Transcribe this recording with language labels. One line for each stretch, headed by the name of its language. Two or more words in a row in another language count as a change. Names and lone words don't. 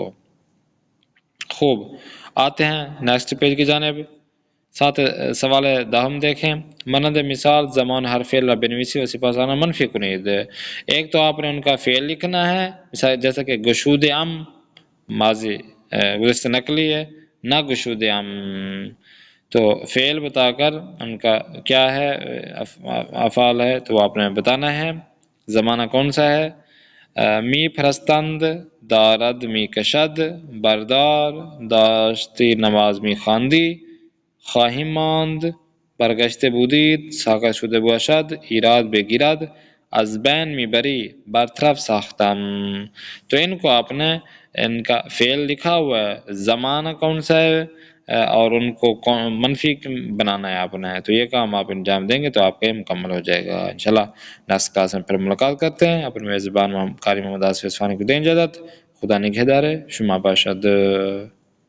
Urdu: خوب، آتے ہیں
English: next page
Urdu: کی جانب. سوال دہم دیکھیں.
Persian: مانند مثال زمان ہر فعل بنویسی و سپاسانہ منفی کنید.
Urdu: ایک تو آپ نے ان کا فعل لکھنا ہے، مثال جیسا کہ
Persian: گشود ام
Urdu: ماضی گزشتہ نقلی ہے،
Persian: نہ گشود ام.
Urdu: تو فعل بتا کر ان کا کیا ہے افعال ہے تو آپ نے بتانا ہے. زمانہ کون سا ہے؟
Persian: می فرستند، دارد می کشد، بردار، داشتی نماز می خواندی، خواهیم ماند، برگشته بودید، ساکت شده باشد، ایراد بگیرد، از بین میبری، برطرف ساختم.
Urdu: تو ان کو آپ نے ان کا فعل لکھا ہوا ہے، زمانہ کون سا ہے اور ان کو منفی بنانا ہے آپ نے. تو یہ کام آپ انجام دیں گے تو آپ کا یہ مکمل ہو جائے گا انشاءاللہ.
English: next class
Urdu: میں پھر ملاقات کرتے ہیں. اپنے میزبان قاری محمد آصف اصفہانی کو دیں اجازت.
Persian: خدا نگہدار. شما باشد.